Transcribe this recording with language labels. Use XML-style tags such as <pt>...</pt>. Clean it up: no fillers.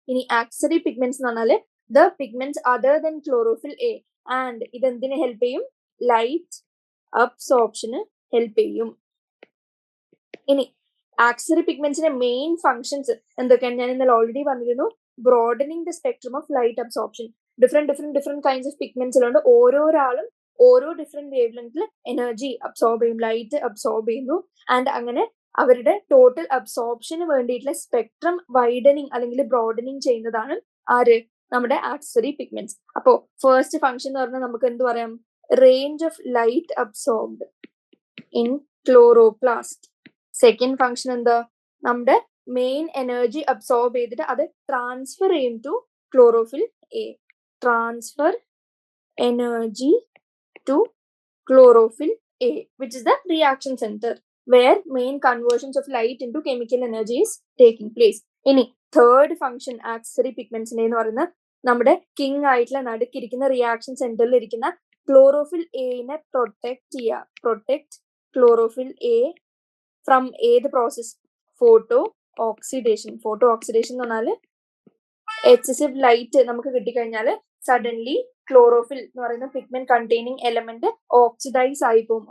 <ml>ഇനി accessory pigments എന്ന് പറഞ്ഞാല്</ml> <en>The pigments other than chlorophyll A.</en> <ml>And ഇതെന്തിനെ help ചെയ്യും? ലൈറ്റ് അബ്സോർപ്ഷന് ഹെൽപ്പ് ചെയ്യും. ഇനി ആക്സസറി പിഗ്മെന്റ്സിന്റെ മെയിൻ ഫങ്ഷൻസ് എന്തൊക്കെയാണ്? ഞാൻ ഇന്നലെ ഓൾറെഡി പറഞ്ഞിരുന്നു.</ml> <en>broadening the spectrum of light absorption. Different kinds of pigments</en> <ml>ഉണ്ട്. ഓരോരാളും ഓരോ ഡിഫറെന്റ് വേവ് ലെങ്തിൽ എനർജി അബ്സോർബ് ചെയ്യും, ലൈറ്റ് അബ്സോർബ് ചെയ്യുന്നു. ആൻഡ് അങ്ങനെ അവരുടെ ടോട്ടൽ അബ്സോർപ്ഷന് വേണ്ടിയിട്ടുള്ള സ്പെക്ട്രം വൈഡനിങ് അല്ലെങ്കിൽ ബ്രോഡനിങ് ചെയ്യുന്നതാണ് ആര്, നമ്മുടെ ആക്സസറി പിഗ്മെന്റ്സ്. അപ്പോ ഫസ്റ്റ് ഫംഗ്ഷൻ എന്ന് പറഞ്ഞാൽ നമുക്ക് എന്ത് പറയാം,</ml> <en>Range of light absorbed in chloroplast.</en> <ml>Second function എന്താ, നമ്മുടെ മെയിൻ എനർജി അബ്സോർബ് ചെയ്തിട്ട് അത് ട്രാൻസ്ഫർ ചെയ്യും to chlorophyll A.</ml> <en>Transfer energy to chlorophyll A, which is the reaction center where main conversions of light into chemical energy is taking place.</en> <ml>ഇനി</ml> <en>third function accessory pigments</en> <ml>എന്ന് പറയുന്നത് നമ്മുടെ king ആയിട്ടുള്ള നടുക്കിരിക്കുന്ന reaction സെന്ററിൽ ഇരിക്കുന്ന chlorophyll എനെ protect ചെയ്യുക.</ml> <en>Protect chlorophyll A from ഏത് process, photo oxidation.</en> <ml>Photo oxidation എന്ന് പറഞ്ഞാൽ എക്സസീവ് ലൈറ്റ് നമുക്ക് കിട്ടിക്കഴിഞ്ഞാൽ സഡൻലി ക്ലോറോഫിൽ എന്ന് പറയുന്ന പിഗ്മെന്റ് കണ്ടെയ്നിങ് എലമെന്റ് ഓക്സിഡൈസ് ആയി പോകും.</ml>